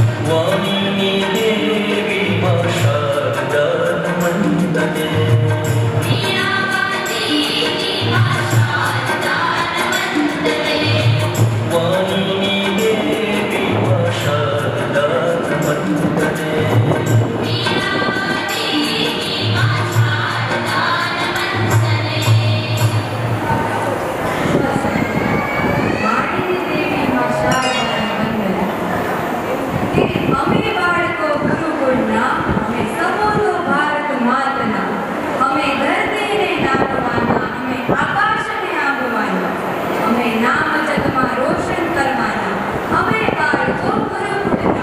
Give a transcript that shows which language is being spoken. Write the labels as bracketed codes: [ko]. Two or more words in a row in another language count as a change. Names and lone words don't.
[sa] वाणी देवी मा शारदा नमस्तते वाणी देवी मा शारदा नमस्तते [gu] વાણીની દેવી માં શારદાને વંદન. કે અમે બાળકો ગુરુકુળના, અમે સપોતો ભારત માતના, અમે ધરતીને નામવાના, અમે આકાશને આંબવાના, અમે નામ જગમાં રોશન કરવાના, અમે બાળકો ગુરુકુળના.